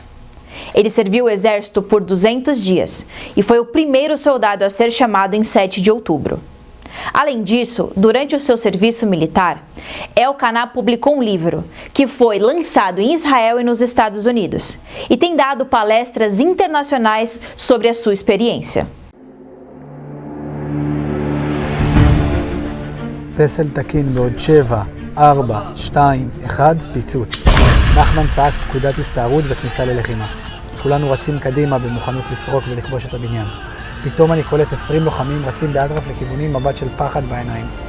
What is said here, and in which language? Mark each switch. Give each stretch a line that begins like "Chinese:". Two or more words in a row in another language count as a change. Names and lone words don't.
Portuguese: Ele serviu o exército por 200 dias e foi o primeiro soldado a ser chamado em 7 de outubro. Além disso, durante o seu serviço militar, Elkana publicou um livro que foi lançado em Israel e nos Estados Unidos e tem dado palestras internacionais sobre a sua experiência.
Hebrew: פסל תקין בעוד 7, 4, 2, 1, פיצוץ. נחמן צעק פקודת הסתערות וכניסה ללחימה. כולנו רצים קדימה במוכנות לסרוק ולכבוש את הבניין. פתאום אני קולט 20 לוחמים רצים באטרף לכיוונים, מבט של פחד בעיניים.